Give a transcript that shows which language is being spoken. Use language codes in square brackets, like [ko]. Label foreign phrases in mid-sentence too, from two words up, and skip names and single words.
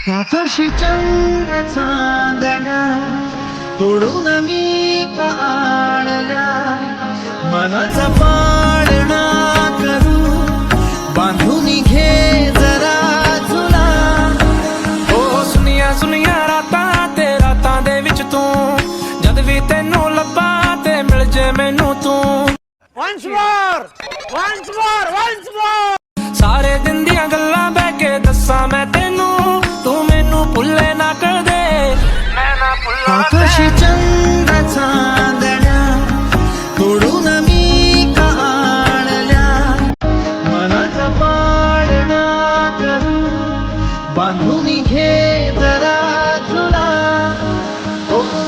[mr] आकाशी चंद्र चांदण्या तोडून मी काढल्या मनाचा पाळणा करू बांधून घे जरा तुला [pa] ਓ ਸੁਣਿਆ ਸੁਣਿਆ ਰਾਤਾਂ ਤੇ ਰਾਤਾਂ ਦੇ ਵਿੱਚ ਤੂੰ ਜਦ ਵੀ ਤੈਨੂੰ ਲੱਭਾਂ ਤੇ ਮਿਲ ਜੇ ਮੈਨੂੰ ਤੂੰ [en] Once more! Once more! Once more! [pa] ਸਾਰੇ ਦਿਨ ਦੀਆਂ ਗੱਲਾਂ ਬਹਿ ਕੇ ਦੱਸਾਂ ਮੈਂ ਤੈਨੂੰ ਤੂੰ ਮੈਨੂੰ ਭੁੱਲੇ ਨਾ ਕਰ ਦੇ ਮੈਂ ਨਾ ਭੁੱਲਾ [mr] आकाशी चंद्र चांदण्या तोडून मी काढल्या मनाचा पाळणा करू बांधून घे जरा तुला ओ